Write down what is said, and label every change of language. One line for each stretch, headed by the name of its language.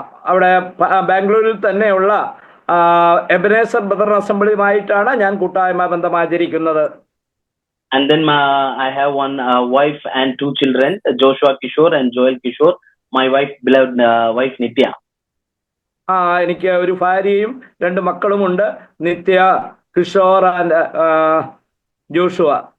Malayalam: അവിടെ ബാംഗ്ലൂരിൽ തന്നെയുള്ള എബനേസർ ബ്രദർ അസംബ്ലിയുമായിട്ടാണ് ഞാൻ കൂട്ടായ്മ ബന്ധം ആചരിക്കുന്നത്.
English: And then I have one wife and two children, Joshua Kishore and Joel Kishore. My wife, beloved wife Nitya.
Malayalam: എനിക്ക് ഒരു ഭാര്യയും രണ്ട് മക്കളുമുണ്ട്, നിത്യ, കിഷോർ ആൻഡ് ജോഷുവ.